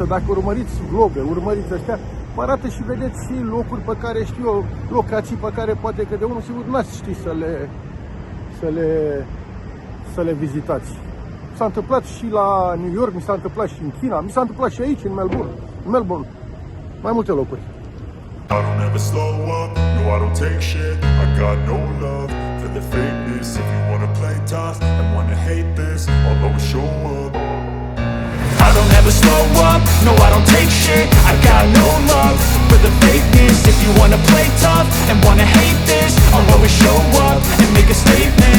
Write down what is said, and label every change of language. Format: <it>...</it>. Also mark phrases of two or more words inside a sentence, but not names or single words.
<ro>Dacă urmăriți vlogger, urmăriți ăștia, vă arată și vedeți și locuri pe care știu eu, locații pe care poate că de unul sigur n-ați ști să le vizitați. S-a întâmplat și la New York, mi s-a întâmplat și în China, mi s-a întâmplat și aici, în Melbourne, mai multe locuri.</ro> <en>I don't ever slow up, no I don't take shit. I got no love for the fakeness. If you wanna play tough and wanna hate this, I'll always show up. I don't ever slow up, no I don't take shit. I got no love for the fakeness. If you wanna play tough and wanna hate this, I'll always show up and make a statement.</en>